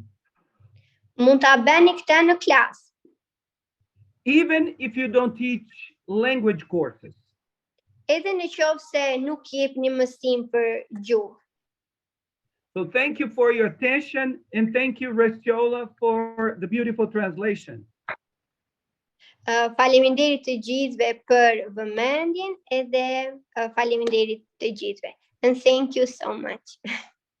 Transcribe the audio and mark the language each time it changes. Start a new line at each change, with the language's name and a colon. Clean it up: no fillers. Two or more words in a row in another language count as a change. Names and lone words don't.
Albanian: Mund ta bëni këtë në klasë.
English: Even if you don't teach language courses.
Albanian: Edhe në qoftë se nuk jepni mësim për gjuhë.
English: So thank you for your attention, and thank you, Restiola, for the beautiful translation.
Albanian: Faleminderit të gjithëve për vëmendjen edhe faleminderit të gjithëve.
English: And thank you so much.